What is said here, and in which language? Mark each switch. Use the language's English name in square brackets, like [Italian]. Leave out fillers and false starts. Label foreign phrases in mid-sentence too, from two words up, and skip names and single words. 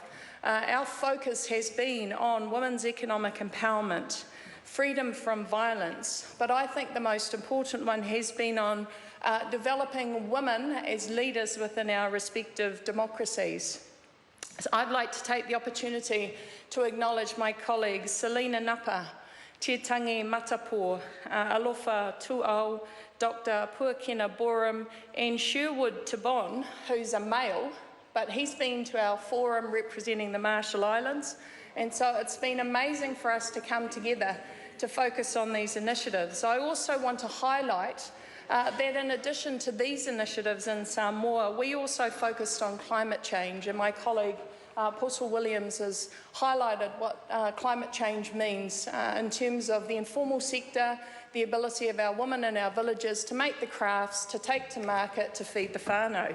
[English] Our focus has been on women's economic empowerment, freedom from violence, but I think the most important one has been on developing women as leaders within our respective democracies. So I'd like to take the opportunity to acknowledge my colleagues Selina Napa, Te Tangi Matapo, Alofa Tuau, Dr. Puakena Borum, and Sherwood Tabon, who's a male, but he's been to our forum representing the Marshall Islands, and so it's been amazing for us to come together to focus on these initiatives. I also want to highlight that in addition to these initiatives in Samoa, we also focused on climate change, and my colleague Portal Williams has highlighted what climate change means in terms of the informal sector, the ability of our women in our villages to make the crafts, to take to market, to feed the whānau.